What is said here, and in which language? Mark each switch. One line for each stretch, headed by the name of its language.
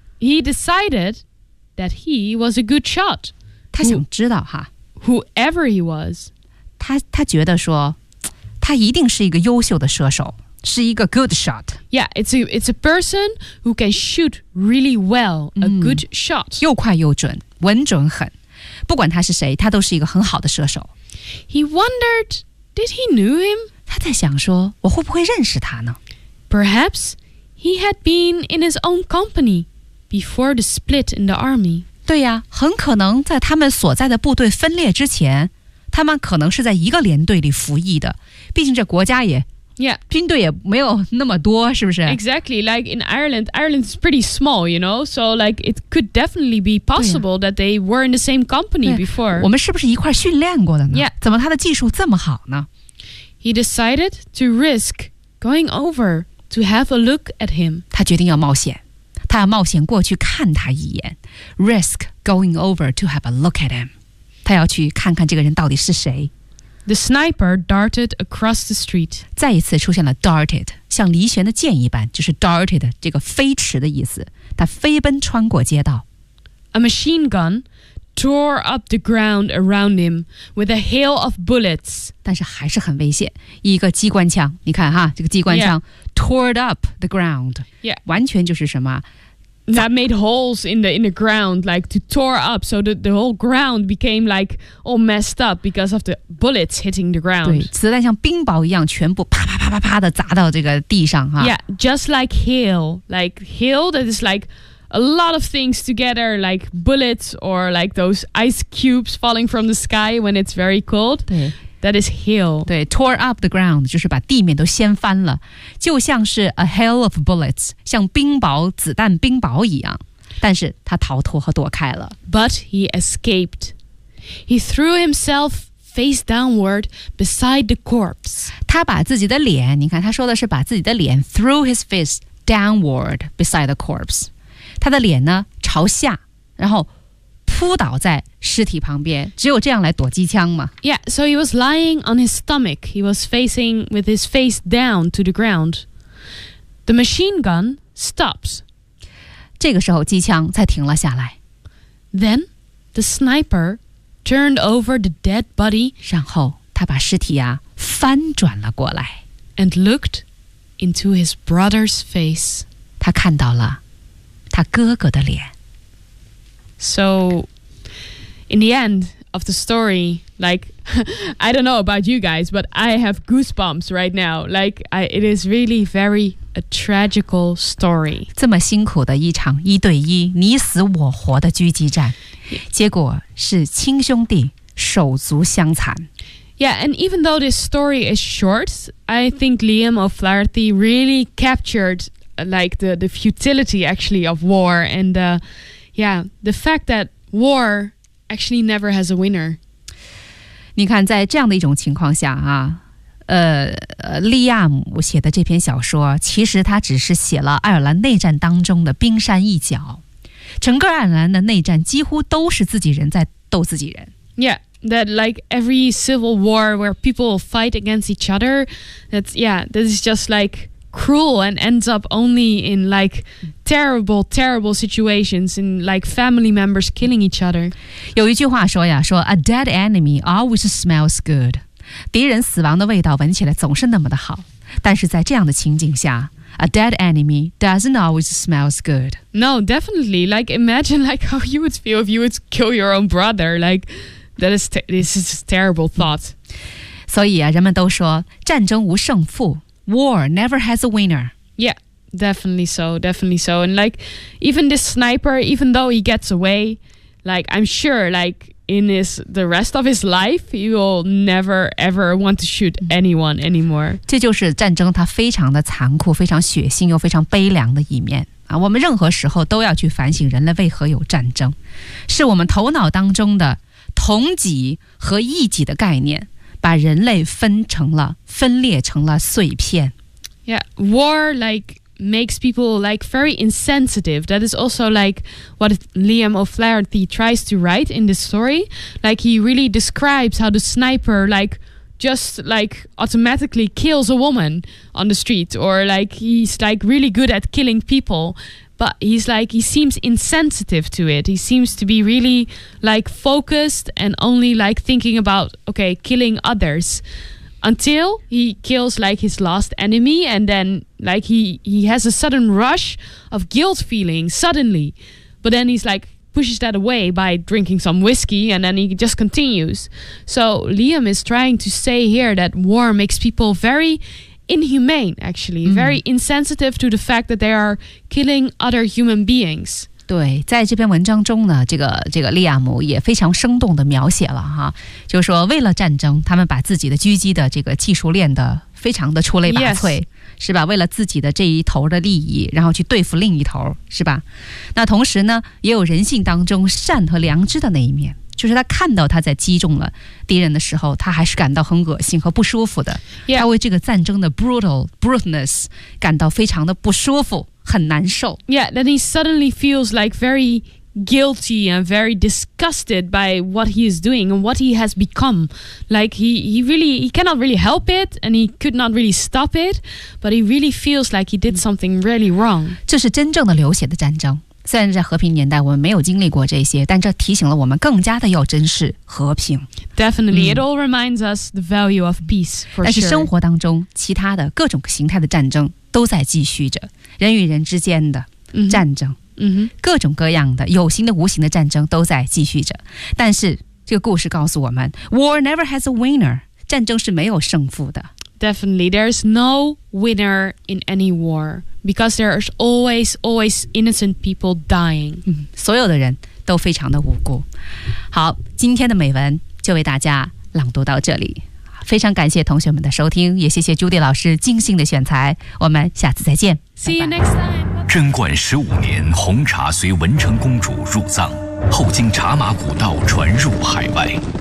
English: He decided that he was a good shot
Chinese: 他想知道哈
English: whoever he was
Chinese: 他觉得说他一定是一个优秀的射手是一个
English: good shot. Yeah, it's a person who can shoot really well, a good shot.
Chinese: 又快又准,稳准狠。不管他是谁,他都是一个很好的射手。
English: He wondered, did he knew him?
Chinese: 他在想说,我会不会认识他呢?
English: Perhaps he had been in his own company before the split in the army.
Chinese: 对呀,很可能在他们所在的部队分裂之前,他们可能是在一个连队里服役的。毕竟这国家也
English: Yeah.
Chinese: 军队也没有那么多是不是
English: Exactly. Like in Ireland, Ireland is pretty small, you know? So like it could definitely be possible that they were in the same company before.
Chinese: 我们是不是一块训练过的呢
English: Yeah.
Chinese: 怎么他的技术这么好呢
English: He decided to risk going over to have a look at him.
Chinese: 他决定要冒险。他要冒险过去看他一眼。
English: Risk going over to have a look at him.
Chinese: 他要去看看这个人到底是谁。
English: The sniper darted across the street.
Chinese: 再一次出现了 darted, 像离弦的箭一般就是 darted, 这个飞驰的意思。他飞奔穿过街道。
English: A machine gun tore up the ground around him with a hail of bullets.
Chinese: 但是还是很危险。一个机关枪你看哈这个机关枪、
English: yeah. tore up the ground. Yeah.
Chinese: 完全就是什么
English: That made holes in the ground, like to tore up, so the whole ground became like all messed up because of the bullets hitting the ground.
Chinese: 对，子弹像冰雹一样，全部啪啪啪啪啪的砸到这个地上哈。
English: Yeah, just like hail that is like a lot of things together, like bullets or like those ice cubes falling from the sky when it's very cold.
Chinese: 对
English: that is hail.
Chinese: 对
English: tore up the ground
Chinese: 就是把地面都掀翻了，就像是
English: a hail of bullets.
Chinese: 像冰雹子弹冰雹一样但是他逃脱和躲开了
English: But he escaped He threw himself face downward beside the corpse
Chinese: 他把自己的脸你看他说的是把自己的脸
English: threw his face downward beside the corpse
Chinese: 他的脸呢朝下然后扑倒在尸体旁边只有这样来躲机枪嘛
English: Yeah, so he was lying on his stomach He was facing with his face down to the groundThe machine gun stops.
Chinese: 这个时候机枪才停了下来。
English: Then the sniper turned over the dead body.
Chinese: 然后他把尸体啊翻转了过来。
English: And looked into his brother's face.
Chinese: 他看到了他哥哥的脸。
English: So in the end of the story, like... I don't know about you guys, but I have goosebumps right now. Like, it is really very a tragical story.
Chinese: 这么辛苦的一场一对一你死我活的狙击战，结果是亲兄弟手足相残。
English: Yeah, and even though this story is short, I think Liam O'Flaherty really captured like the futility actually of war and the fact that war actually never has a winner.
Chinese: 你看在这样的一种情况下啊利亚姆写的这篇小说其实他只是写了爱尔兰内战当中的冰山一角。整个爱尔兰的内战几乎都是自己人在斗自己人。
English: Yeah, that like every civil war where people fight against each other, that is just like cruel and ends up only in like terrible, terrible situations and like family members killing each other.
Chinese: 有一句话说呀，说
English: a dead enemy always smells good.
Chinese: 敌人死亡的味道闻起来总是那么的好。但是在这样的情景下
English: a dead enemy doesn't always smells good. No, definitely. Like imagine like how you would feel if you would kill your own brother. Like that is this is a terrible thought.
Chinese: 所以啊，人们都说战争无胜负。
English: War never has a winner. Yeah, definitely so, definitely so. And like, even this sniper, even though he gets away, like, I'm sure, like, in the rest of his life, he will never, ever want to shoot anyone anymore.
Chinese: 这就是战争它非常的残酷，非常血腥，又非常悲凉的一面。啊，我们任何时候都要去反省人类为何有战争，是我们头脑当中的同己和异己的概念。把人类分成了分裂成了碎片。
English: Yeah, war like makes people like very insensitive. That is also like what Liam O'Flaherty tries to write in this story. Like he really describes how the sniper like just like automatically kills a woman on the street or like he's like really good at killing people. But he's like, he seems insensitive to it. He seems to be really like focused and only like thinking about, okay, killing others until he kills like his last enemy. And then like he has a sudden rush of guilt feeling suddenly. But then he's like pushes that away by drinking some whiskey and then he just continues. So Liam is trying to say here that war makes people very... inhumane actually very insensitive to the fact that they are killing other human beings
Chinese: 对在这篇文章中呢这个利亚姆也非常生动地描写了哈就是说为了战争他们把自己的狙击的这个技术练得非常的出类拔萃、
English: yes.
Chinese: 是吧，为了自己的这一头的利益然后去对付另一头，是吧。那同时呢也有人性当中善和良知的那一面，就是他看到他在击中了敌人的时候他还是感到很恶心和不舒服的、
English: yeah.
Chinese: 他为这个战争的 brutalness 感到非常的不舒服，很难受。
English: Yeah, then he suddenly feels like very guilty and very disgusted by what he is doing and what he has become. Like he cannot really help it and he could not really stop it, but he really feels like he did something really wrong.
Chinese: 这是真正的流血的战争，虽然在和平年代我们没有经历过这些，但这提醒了我们更加的要珍视和平。
English: Definitely,、it all reminds us the value of peace, for sure.
Chinese: 但是生活当中其他的各种形态的战争都在继续着，人与人之间的战争、各种各样的有形的无形的战争都在继续着。但是这个故事告诉我们
English: War never has a winner,
Chinese: 战争是没有胜负的。
English: Definitely, there's no winner in any war, because there's always, always innocent people dying.、
Chinese: 所有的人都非常的无辜。好，今天的美文就为大家朗读到这里。非常感谢同学们的收听，也谢谢 Judy 老师精心的选材。我们下次再见。
English: See you next time.
Chinese: 贞观十五年，红茶随文成公主入藏，后经茶马古道传入海外。